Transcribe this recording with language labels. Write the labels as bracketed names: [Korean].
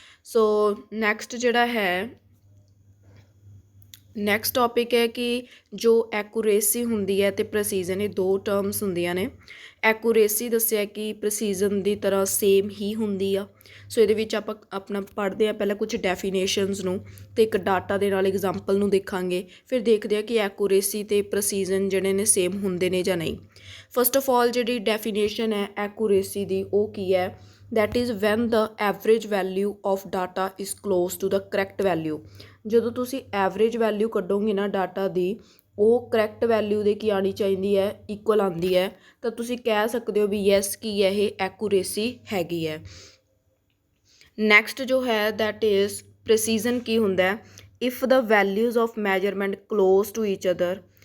[Punjabi] So next ਜਿਹੜਾ ਹੈ, next topic ਹੈ ਕਿ ਜੋ ਐਕੂਰੇਸੀ ਹੁੰਦੀ ਹੈ ਅਤੇ ਪ੍ਰਸੀਜ਼ਨ, ਇਹ ਦੋ ਟਰਮਸ ਹੁੰਦੀਆਂ ਨੇ। ਐਕੂਰੇਸੀ ਦੱਸਿਆ ਕਿ ਪ੍ਰਸੀਜ਼ਨ ਦੀ ਤਰ੍ਹਾਂ ਸੇਮ ਹੀ ਹੁੰਦੀ ਆ। ਸੋ ਇਹਦੇ ਵਿੱਚ ਆਪਾਂ ਆਪਣਾ ਪੜ੍ਹਦੇ ਹਾਂ ਪਹਿਲਾਂ ਕੁਝ ਡੈਫੀਨੇਸ਼ਨਸ ਨੂੰ ਅਤੇ ਇੱਕ ਡਾਟਾ ਦੇ ਨਾਲ ਐਗਜ਼ਾਮਪਲ ਨੂੰ ਦੇਖਾਂਗੇ। ਫਿਰ ਦੇਖਦੇ ਹਾਂ ਕਿ ਐਕੂਰੇਸੀ ਅਤੇ ਪ੍ਰਸੀਜ਼ਨ ਜਿਹੜੇ ਨੇ ਸੇਮ ਹੁੰਦੇ ਨੇ ਜਾਂ ਨਹੀਂ। ਫਸਟ ਆਫ ਆਲ ਜਿਹੜੀ ਡੈਫੀਨੇਸ਼ਨ ਹੈ ਐਕੂਰੇਸੀ ਦੀ, ਉਹ ਕੀ ਹੈ, [English] that is when the average value of data is close to the correct value। [Punjabi] ਜਦੋਂ ਤੁਸੀਂ ਐਵਰੇਜ ਵੈਲਿਊ ਕੱਢੋਗੇ ਨਾ ਡਾਟਾ ਦੀ, ਉਹ ਕਰੈਕਟ ਵੈਲਿਊ ਦੇ ਕੀ ਆਉਣੀ ਚਾਹੀਦੀ ਹੈ, ਇਕੁਅਲ ਆਉਂਦੀ ਹੈ, ਤਾਂ ਤੁਸੀਂ ਕਹਿ ਸਕਦੇ ਹੋ ਵੀ ਯੈਸ ਕੀ ਹੈ, ਇਹ ਐਕੂਰੇਸੀ ਹੈਗੀ ਹੈ। ਨੈਕਸਟ ਜੋ ਹੈ [English] That is precision ਕੀ ਹੁੰਦਾ, if the values of measurement close to each other.